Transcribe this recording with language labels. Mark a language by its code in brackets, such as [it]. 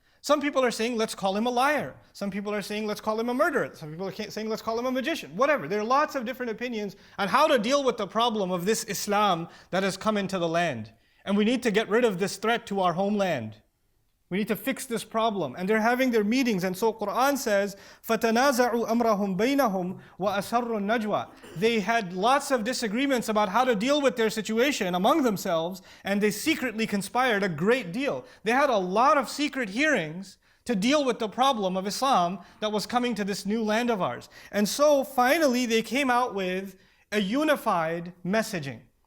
[en] Some people are saying, let's call him a liar. Some people are saying, let's call him a murderer. Some people are saying, let's call him a magician. Whatever. There are lots of different opinions on how to deal with the problem of this Islam that has come into the land. And we need to get rid of this threat to our homeland. We need to fix this problem. And they're having their meetings. And so Quran says, [ar] فَتَنَازَعُوا أَمْرَهُمْ بَيْنَهُمْ وَأَسَرُّوا النَّجْوَى. [en] They had lots of disagreements about how to deal with their situation among themselves, and they secretly conspired a great deal. They had a lot of secret hearings to deal with the problem of Islam that was coming to this new land of ours. And so finally they came out with a unified messaging.